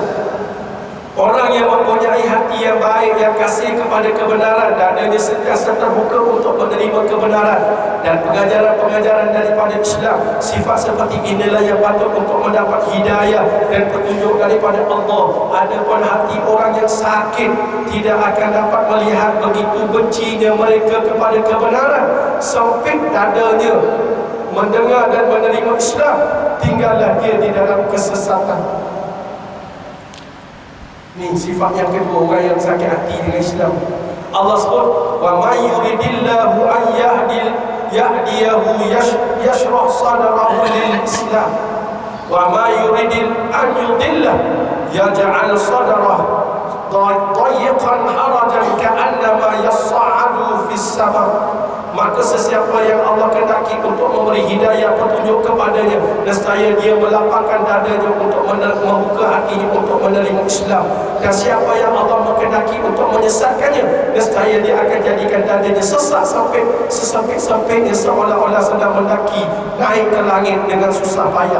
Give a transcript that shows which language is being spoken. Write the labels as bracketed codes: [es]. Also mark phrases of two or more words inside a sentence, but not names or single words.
[ms] Orang yang mempunyai hati yang baik, yang kasih kepada kebenaran, dadanya sentiasa terbuka untuk menerima kebenaran dan pengajaran-pengajaran daripada Islam. Sifat seperti inilah yang patut untuk mendapat hidayah dan petunjuk daripada Allah. Adapun hati orang yang sakit tidak akan dapat melihat begitu bencinya mereka kepada kebenaran. Sempit dadanya mendengar dan menerima Islam, tinggallah dia di dalam kesesatan. Ni sifat yang kedua, orang yang sakit hati dengan Islam. [ar] Allah sebut, وَمَن يُرِدِ اللَّهُ أَن يَهْدِيَهُ يَشْرَحْ صَدْرَهُ لِلْإِسْلَامِ وَمَن يُرِدْ أَن يُضِلَّهُ يَجْعَلْ صَدْرَهُ ضَيِّقًا حَرَجًا كَأَنَّمَا يَصَّعَّدُ فِي السَّمَاءِ. [ms] Maka sesiapa yang Allah kehendaki untuk memberi hidayah petunjuk kepadanya, nescaya dia melapangkan dadanya untuk membuka hatinya untuk menerima Islam. Dan siapa yang Allah kehendaki untuk menyesatkannya, nescaya dia akan jadikan dadanya sesat sampai sesempit-sempitnya, seolah-olah sedang mendaki naik ke langit dengan susah payah.